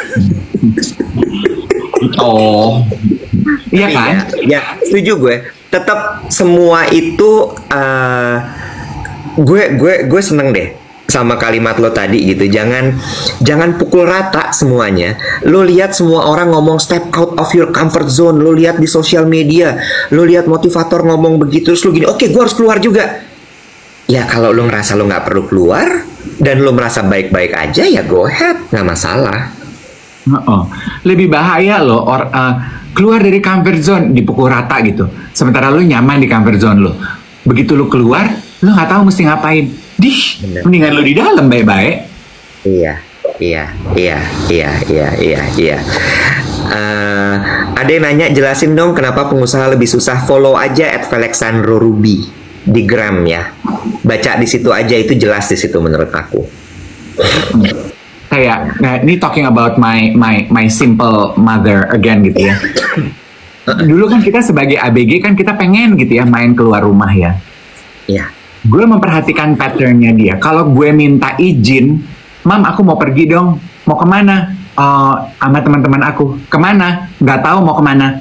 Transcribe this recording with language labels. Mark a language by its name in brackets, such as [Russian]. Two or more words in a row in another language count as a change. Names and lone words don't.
[Indonesian] Oh. Iya kan? Ya, setuju gue. Tetap semua itu gue seneng deh sama kalimat lo tadi gitu. Jangan pukul rata semuanya. Lo lihat semua orang ngomong [English] step out of your comfort zone. [Indonesian] Lo lihat di sosial media, lo lihat motivator ngomong begitu, terus lo gini, oke, gue harus keluar juga. Ya kalau lo ngerasa lo nggak perlu keluar dan lo merasa baik-baik aja, ya [English] go ahead, [Indonesian] nggak masalah. Lebih bahaya lo keluar dari [English] comfort zone [Indonesian] dipukul rata gitu. Sementara lo nyaman di [English] comfort zone [Indonesian] lo. Begitu lo keluar, lo nggak tahu mesti ngapain. Mendingan lo di dalam baik-baik. Iya. Ada yang nanya, jelasin dong kenapa pengusaha lebih susah. Follow aja @Felixandro Ruby di Gram ya. Baca di situ aja, itu jelas di situ menurut aku. Kayak, nah ini [English] talking about my simple mother again [Indonesian] gitu ya. Dulu kan kita sebagai ABG kan kita pengen gitu ya main keluar rumah ya. Iya. Gue memperhatikan patternnya dia. Kalau gue minta izin, Mam aku mau pergi dong. Mau kemana? Sama teman-teman aku. Kemana? Nggak tahu mau kemana.